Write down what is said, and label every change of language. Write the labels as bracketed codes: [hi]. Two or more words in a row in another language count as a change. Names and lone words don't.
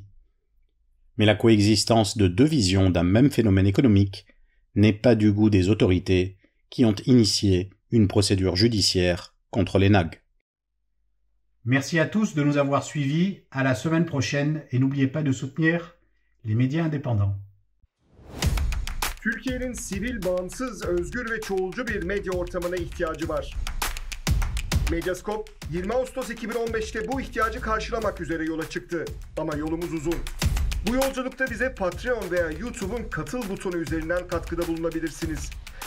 [fr] Mais la coexistence de deux visions d'un même phénomène économique n'est pas du goût des autorités qui ont initié une procédure judiciaire contre l'ENAG. Merci à tous de nous avoir suivis, à la semaine prochaine et n'oubliez pas de soutenir les médias indépendants. [tr] Türkiye'nin sivil, bağımsız, özgür ve çoğulcu bir medya ortamına ihtiyacı var. Medyascope 20 Ağustos 2015'te bu ihtiyacı karşılamak üzere yola çıktı. Ama yolumuz uzun. Bu yolculukta bize Patreon veya YouTube'un katıl butonu üzerinden katkıda bulunabilirsiniz.